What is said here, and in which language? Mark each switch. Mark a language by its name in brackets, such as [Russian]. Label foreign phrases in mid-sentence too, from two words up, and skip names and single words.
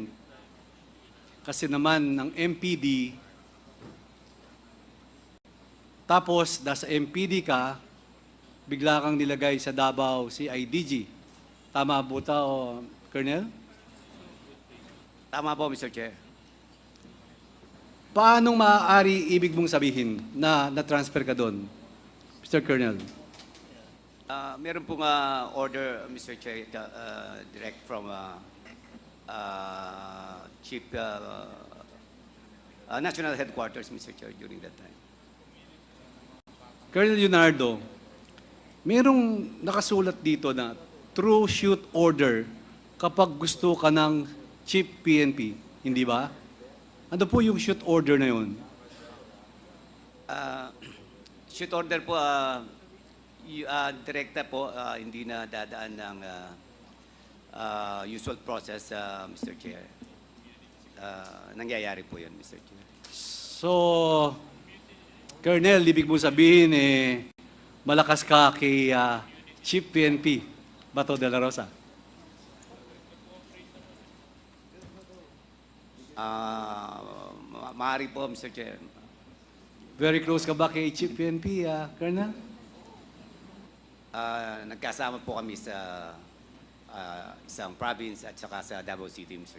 [Filipino] Kasi naman ng MPD, tapos nasa MPD ka, bigla kang nilagay sa Davao CIDG. Tama po ta, Colonel? Tama po, Mr. Chair. Paano maaari ibig mong sabihin na na-transfer ka doon, Mr. Colonel? Meron pong order, Mr. [English] Chair, direct from Chief National Headquarters, Mr. Chair, during that time. [Filipino] Colonel Leonardo, merong nakasulat dito na [English] true shoot order [Filipino] kapag gusto ka ng Chief PNP, hindi ba? Ano po yung [English] shoot order [Filipino] na yun? [English] Shoot order [Filipino] po, direkta po, hindi na dadaan ng [English] usual process, [Filipino] Mr. Chair. Nangyayari po yun, Mr. Chair. So, Colonel, ibig mo sabihin, malakas ka kay Chief PNP, Bato de la Rosa? Maaari po, Mr. Chair. [English] Very close [Filipino] ka ba kay Chief PNP, Colonel? Nagkasama po kami sa isang province at saka sa Davao City, Mr.